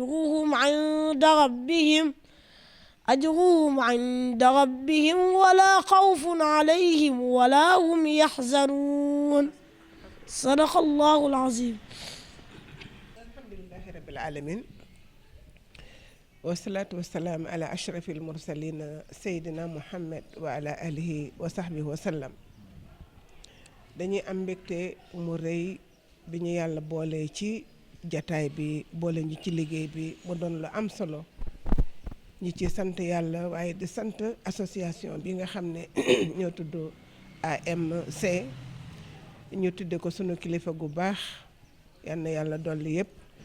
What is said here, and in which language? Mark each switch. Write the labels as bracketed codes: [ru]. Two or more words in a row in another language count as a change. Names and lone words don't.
[ar] أجرهم عند ربهم ولا خوف عليهم ولا هم يحزنون صدق الله العظيم. الحمد لله رب العالمين والصلاة والسلام على أشرف المرسلين سيدنا محمد وعلى آله وصحبه وسلم. [wo] dañuy am mbégte mu rëy bi ñu yàlla boole ci jataay bi boole ñu ci liggéey bi mu doon lu am solo ñi ci sant yàlla waaye di sant association bi nga xam ne ñoo tudd AMC ñu tudde ko sunu kilifa gu baax yal na yàlla dolli yëpp